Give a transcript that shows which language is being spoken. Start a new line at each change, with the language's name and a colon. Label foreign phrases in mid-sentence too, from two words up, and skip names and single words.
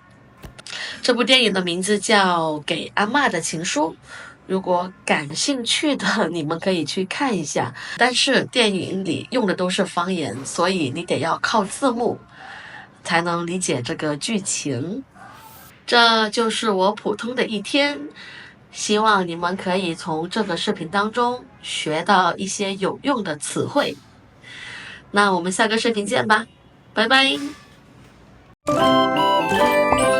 Chinese: 這部電影的名字叫《給阿嬤的情書》。如果感興趣的，你們可以去看一下。但是電影裡用的都是方言，所以你得要靠字幕才能理解這個劇情。這就是我普通的一天，希望你們可以從這個視頻當中學到一些有用的詞彙。那我們下個視頻見吧，拜拜。